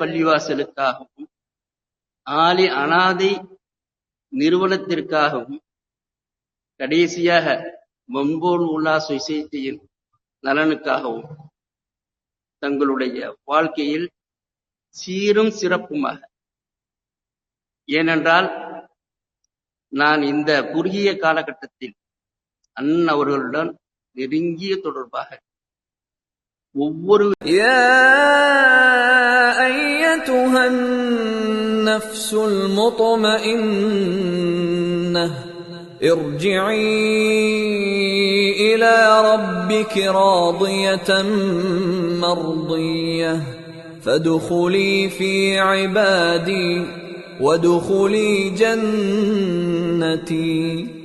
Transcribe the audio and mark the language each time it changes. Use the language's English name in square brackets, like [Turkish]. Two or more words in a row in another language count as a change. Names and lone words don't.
[Tamil] பள்ளிவாசலுக்காகவும் ஆலி அனாதை நிறுவனத்திற்காகவும் கடைசியாக மம்போன் உல்லா சொசைட்டியின் நலனுக்காகவும் தங்களுடைய வாழ்க்கையில் சீரும் சிறப்புமாக, ஏனென்றால் நான் இந்த குறுகிய காலகட்டத்தில் அண்ணன் அவர்களுடன் நெருங்கிய தொடர்பாக ஒவ்வொரு [Arabic] أيتها النفس المطمئنة ارجعي إلى ربك راضية مرضية فادخلي في عبادي وادخلي جنتي